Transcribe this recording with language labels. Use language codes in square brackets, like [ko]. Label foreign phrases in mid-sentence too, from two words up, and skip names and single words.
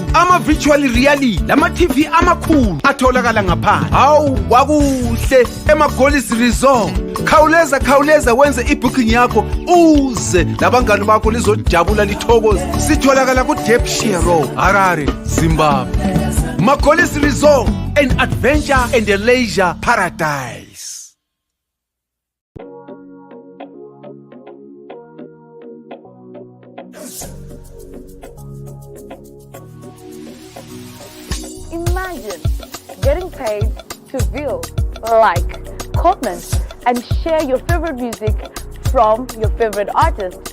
[nd] Ama [en] virtual reality [nd] lama TV amakhulu atholakala ngaphandle. Hawu kwakuhle ema-Golis Resort. Khawuleza wenze ibooking yakho uze labangani bakho lizojabula lithokoze. Sitholakala ku Depshire Road, Harare, Zimbabwe. [en] Ma-Golis Resort, an adventure and a leisure paradise. Imagine getting paid to view, like, comment, and share your favorite music from your favorite artist.